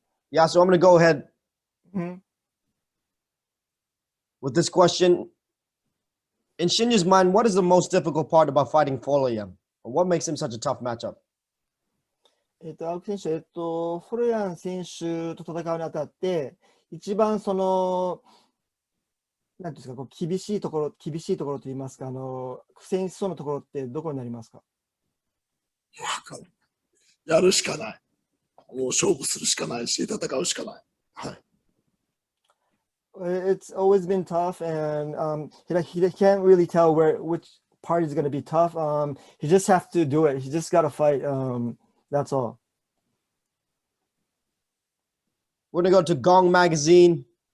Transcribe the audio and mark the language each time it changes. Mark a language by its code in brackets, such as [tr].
[en] Yeah, so I'm going to go ahead with this question. In Shinya's mind, what is the most difficult part about fighting Folayang? What makes him such a tough matchup? [ja] 青木選手、フォレアン選手と戦うにあたって、一番なんていうんですか、厳しいところといいますか、苦戦しそうなところってどこになりますか？やるしかない。もう勝負するしかないし、戦うしかない。はい。 [en] It's always been tough, and he can't really tell which part is going to be tough. He just have to do it. He just got to fight. That's all. We're going to go to Gong Magazine.